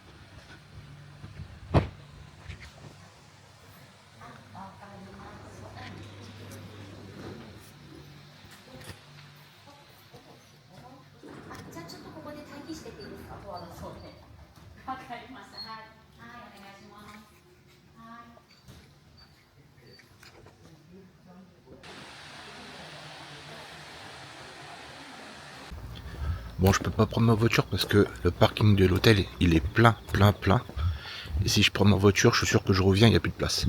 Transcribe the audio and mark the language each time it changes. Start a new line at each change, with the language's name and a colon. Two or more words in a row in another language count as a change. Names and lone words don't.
Japanese: わかります。じゃあちょっとここで待機してていいですか？ドアがそうで。わかりました。はい。はい、お願いします。はい。
French: Bon, je peux pas prendre ma voiture parce que le parking de l'hôtel, il est plein. Et si je prends ma voiture, je suis sûr que je reviens, il n'y a plus de place.